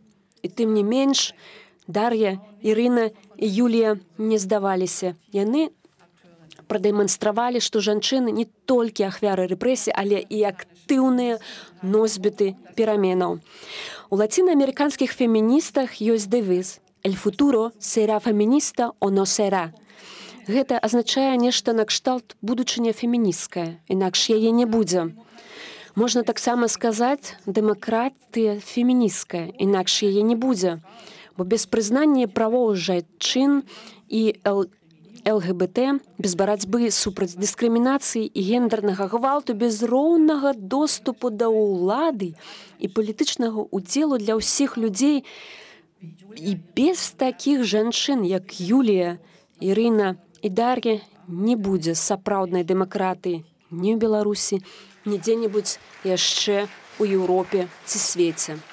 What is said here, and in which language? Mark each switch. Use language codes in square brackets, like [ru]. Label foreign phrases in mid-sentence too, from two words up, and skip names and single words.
[be] І тым не менш, Дар'я, Ірына і Юлія не здаваліся. Яны прадэманстравалі, што жанчыны не толькі ахвяры рэпрэсій, але і актыўныя носьбіты пераменаў. У лацінаамерыканскіх феміністах ёсць дэвіз [es] «El futuro será feminista o no será». [be] Гэта азначае нешта накшталт будучыня феміністкая, інакш яе не будзе. Можна таксама сказаць дэмакратыя феміністкая, інакш яе не будзе. Бо без прызнання правоў жанчын і ЛГБТ, без барацьбы супраць дыскрымінацыі і гендернага гвалту, без роўнага доступу да ўлады і палітычнага ўдзелу для ўсіх людзей і без такіх жанчын, як Юлія, Ірына і Дар'я, не будзе сапраўднай дэмакратыі ні ў Беларусі, ні дзе-небудзь яшчэ ў Еўропе ці свеце.